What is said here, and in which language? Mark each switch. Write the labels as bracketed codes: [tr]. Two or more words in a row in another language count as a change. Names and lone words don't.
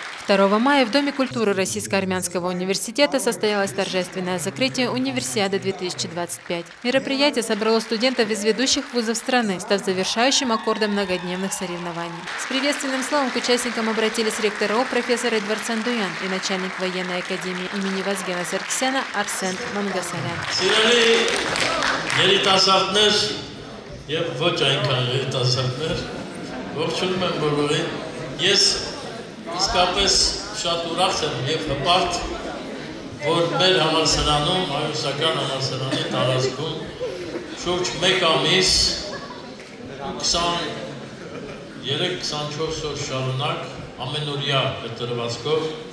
[ru] 2 мая в Доме культуры Российско-Армянского университета состоялось торжественное закрытие Универсиады 2025. Мероприятие собрало студентов из ведущих вузов страны, став завершающим аккордом многодневных соревнований. С приветственным словом к участникам обратились ректор ООО профессор Эдвард Сандуян и начальник военной академии имени Вазгена Саркисяна Арсен Мангасарян. [hy] Իսկապես շատ ուրախ եմ և հպարտ, որ մեր համալսարանում, հայրուսական համալսարանի տարածքում շուրջ 1 ամիս 23-24 օր շարունակ ամենօրյա հետևվածքով